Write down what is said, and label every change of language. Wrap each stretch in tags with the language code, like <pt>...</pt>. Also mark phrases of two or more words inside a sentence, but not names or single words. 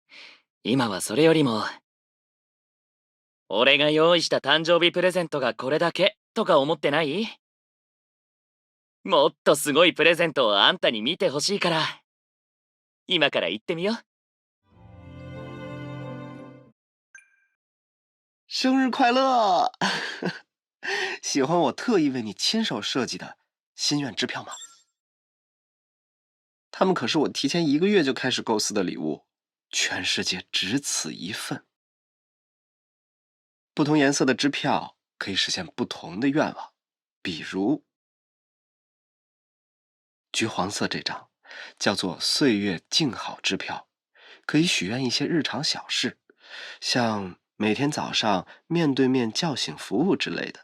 <ja>今はそれよりも、俺が用意した誕生日プレゼントがこれだけとか思ってない？もっとすごいプレゼントをあんたに見てほしいから。今から行ってみよう。</ja> <zh>生日快乐！喜欢我特意为你亲手设计的心愿支票吗？它们可是我提前1个月就开始构思的礼物，全世界只此一份。不同颜色的支票可以实现不同的愿望，比如橘黄色这张叫做岁月静好支票，可以许愿一些日常小事，像每天早上面对面叫醒服务之类的。</zh>